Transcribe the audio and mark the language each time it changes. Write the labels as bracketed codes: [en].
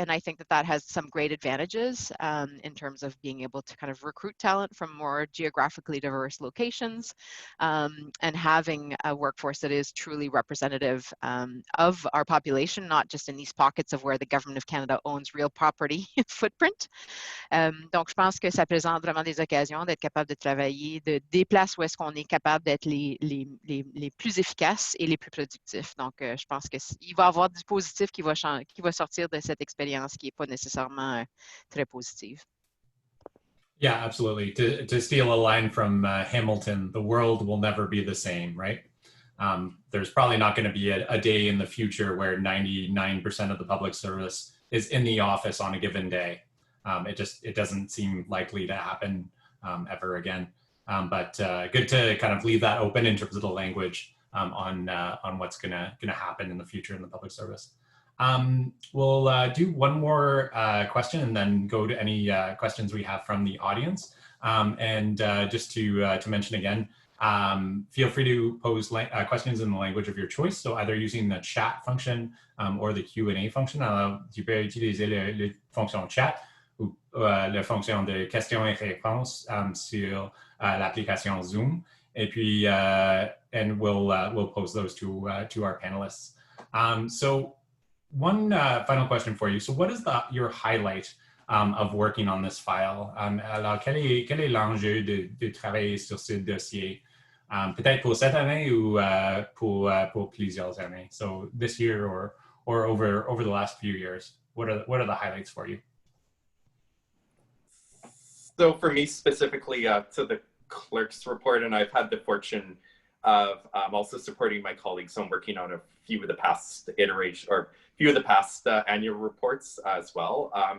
[en] And I think that has some great advantages in terms of being able to kind of recruit talent from more geographically diverse locations and having a workforce that is truly representative of our population, not just in these pockets of where the Government of Canada owns real property footprint. [fr] Donc, je pense que ça présente vraiment des occasions d'être capable de travailler des places où est-ce qu'on est capable d'être les plus efficaces et les plus productifs. Donc, je pense qu'il va y avoir du positif qui va sortir de cette expérience qui n'est pas nécessairement très positive. [en] Yeah, absolutely. To steal a line from Hamilton, the world will never be the same, right? There's probably not going to be a day in the future where 99% of the public service is in the office on a given day. It doesn't seem likely to happen ever again. But good to kind of leave that open in terms of the language on what's gonna happen in the future in the public service. We'll do one more question and then go to any questions we have from the audience. And just to mention again, Feel free to pose questions in the language of your choice, so either using the chat function or the Q&A function. [fr] Alors, tu peux utiliser la fonction chat ou la fonction de questions et réponses sur l'application Zoom. Et puis, [en] and we'll pose those to our panelists. So one final question for you. So what is your highlight of working on this file? [fr] Alors, quel est l'enjeu de travailler sur ce dossier? Peut-être pour cette année ou pour plusieurs années. [en] So this year or over the last few years, what are the highlights for you? So for me specifically, to the Clerks Report, and I've had the fortune of also supporting my colleagues on working on a few of the past annual reports as well.